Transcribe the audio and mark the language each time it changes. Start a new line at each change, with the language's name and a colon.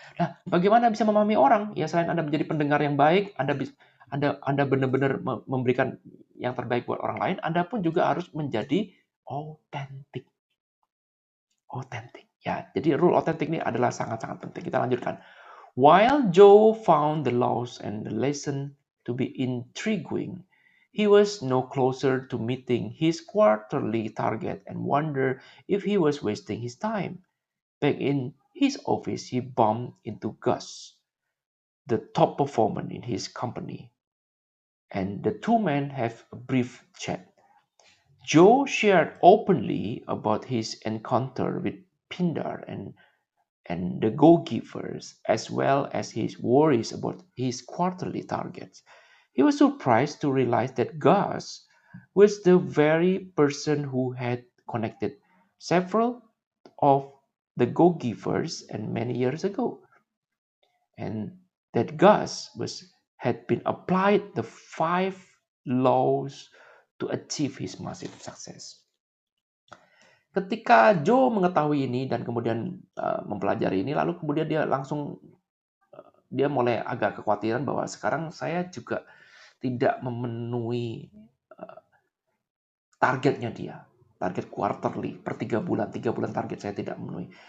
Indonesian: Nah, bagaimana bisa memahami orang? Ya selain Anda menjadi pendengar yang baik, Anda benar-benar memberikan yang terbaik buat orang lain, Anda pun juga harus menjadi otentik. Otentik. Ya, jadi rule otentik ini adalah sangat-sangat penting. Kita lanjutkan.
English: While Joe found the laws and the lesson to be intriguing, he was no closer to meeting his quarterly target and wondered if he was wasting his time. Back in his office, he bumped into Gus, the top performer in his company, and the two men have a brief chat. Joe shared openly about his encounter with Pindar and the go-givers, as well as his worries about his quarterly targets. He was surprised to realize that Gus was the very person who had connected several of the go-givers and many years ago, and that Gus had been applied the 5 laws to achieve his massive success.
Indonesian: Ketika Joe mengetahui ini dan kemudian mempelajari ini, lalu kemudian dia mulai agak kekhawatiran bahwa sekarang saya juga tidak memenuhi targetnya dia. Target quarterly per 3 bulan target saya tidak memenuhi.